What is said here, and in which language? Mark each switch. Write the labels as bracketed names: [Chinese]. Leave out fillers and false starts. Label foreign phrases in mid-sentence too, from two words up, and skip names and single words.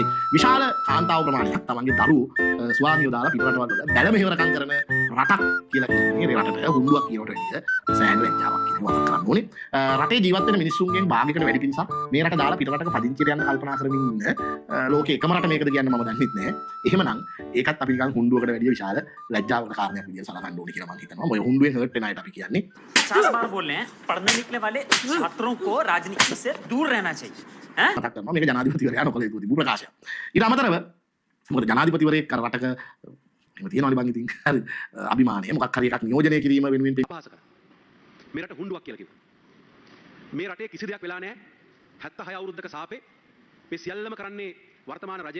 [Sinhala] විශාල කාන්තාව ප්‍රමාණයක් තමන්ගේ දරුවෝ ස්වාමියෝ දාලා පිටරටවල් වල බැල මෙහෙවරකම් කරන රටක් කියලා කියන්නේ මේ රටට හුණ්ඩුවක් කියනට වැඩිය සෑහෙන ලැජ්ජාවක් කියන එක මතක් කරගන්න ඕනේ. රටේ ජීවත් වෙන මිනිස්සුන්ගෙන් භාගයකට වැඩි පිරිසක් මේ රට දාලා පිටරටක පදිංචියට යන්න කල්පනා කරමින් ඉන්න ලෝකේ එකම රට මේකද කියන්නේ මම දන්නෙත් නෑ. එහෙමනම් ඒකත් අපි නිකන් හුණ්ඩුවකට වැඩිය විශාල ලැජ්ජාවකට කාරණයක් විදියට සලකන්න ඕනේ කියලා මම හිතනවා. ඔය හුණ්ඩුවෙන් හර්ට් වෙන අයට අපි කියන්නේ [Hindi] 50 बार बोल रहे हैं पढ़ने निकले वाले छात्रों को राजनीति से दूर रहना चाहिए हैं? [Sinhala] මතක් කරනවා මේක ජනාධිපතිවරයා නොකළ යුතු තිබු ප්‍රකාශයක්. ඊට අමතරව මොකද ජනාධිපතිවරයෙක් කර රටක එහෙම තියෙනවනේ බං ඉතින් හරි අභිමානය මොකක් හරි එකක් නියෝජනය කිරීම වෙනුවෙන් පහස කරා. මේ රට හුණ්ඩුවක් කියලා කිව්වා. මේ රටේ කිසි දෙයක් වෙලා නැහැ. 76 අවුරුද්දක සාපේ මේ සියල්ලම කරන්නේ වර්තමාන රජය.